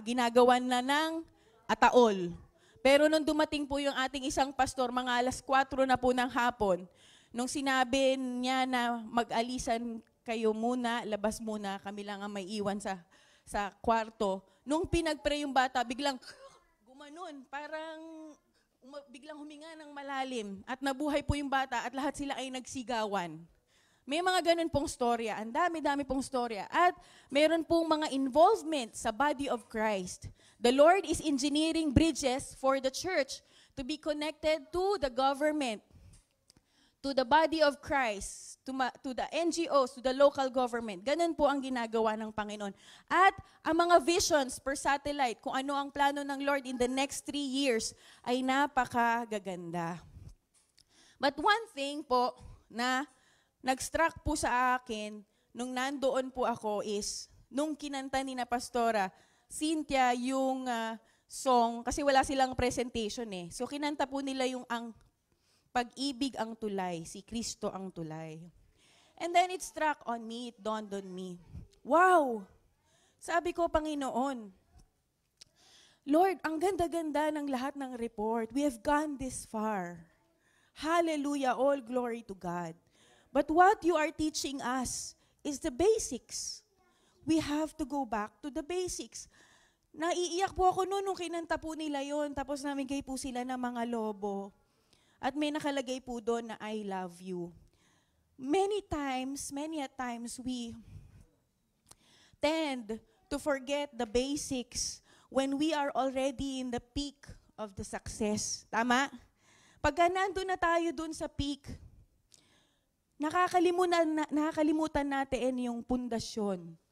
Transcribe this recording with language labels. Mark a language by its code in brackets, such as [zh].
[tl] Ginagawan na ng ataol. Pero nung dumating po yung ating isang pastor, mga 4:00 na po ng hapon, nung sinabi niya na mag-alisan kayo muna, labas muna, kami lang ang may iwan sa kwarto. Nung pinag-pray yung bata, biglang gumanon, parang biglang huminga ng malalim. At nabuhay po yung bata at lahat sila ay nagsigawan. May mga ganun pong storya. Ang dami-dami pong storya. At meron pong mga involvement sa body of Christ. [en] The Lord is engineering bridges for the church to be connected to the government, to the body of Christ, to the NGOs, to the local government. [tl] Ganun po ang ginagawa ng Panginoon. At ang mga visions per satellite, kung ano ang plano ng Lord [en] in the next 3 years, [tl] ay napakagaganda. [en] But one thing [tl] po na nag-struck po sa akin nung nandoon po ako is, nung kinanta ni na Pastora Cynthia yung song, kasi wala silang presentation eh. So kinanta po nila yung ang pag-ibig ang tulay, si Kristo ang tulay. [en] And then it struck on me, it dawned on me. Wow! [tl] Sabi ko, Panginoon, Lord, ang ganda-ganda ng lahat ng report. [en] We have gone this far. Hallelujah, all glory to God. But what you are teaching us is the basics. We have to go back to the basics. [tl] Naiiyak po ako noon nung kinanta po nila yon, tapos namigay po sila ng mga lobo. At may nakalagay po doon na [en] I love you. Many a times, we tend to forget the basics when we are already in the peak of the success. [tl] Tama? Pagka nandun na tayo dun sa peak, nakakalimutan natin yung pundasyon.